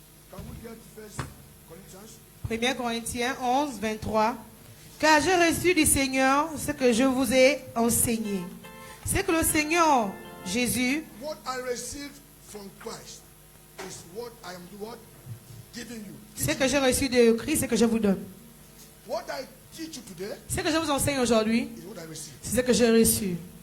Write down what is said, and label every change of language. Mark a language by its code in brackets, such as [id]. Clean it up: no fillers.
[en] Can we get First Corinthians? [fr] 1 Corinthiens 11, 23. Car j'ai reçu du Seigneur ce que je vous ai enseigné. C'est que le Seigneur Jésus, [en] what I received from Christ is what I am giving you. [fr] Ce que j'ai reçu de Christ, c'est que je vous donne. [en] What I teach you today, [fr] ce que je vous enseigne aujourd'hui, c'est ce que j'ai reçu.